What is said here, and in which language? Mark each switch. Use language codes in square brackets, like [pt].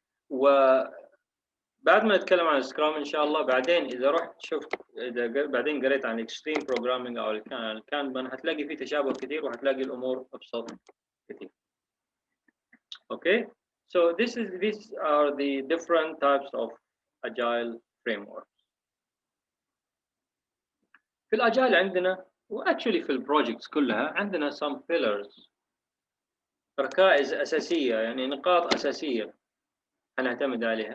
[ar] وبعد ما نتكلم عن السكرام ان شاء الله بعدين اذا رحت شفت اذا بعدين قريت عن اكستريم بروجرامينج او الكانبان هتلاقي فيه تشابه كثير وهتلاقي الامور ابسط كثير. [en] Okay, so these are the different types of agile frameworks. [ar] في الاجايل عندنا واكشلي في البروجكتس كلها عندنا [en] some pillars، [ar] ركائز اساسيه، يعني نقاط اساسيه هنعتمد عليها.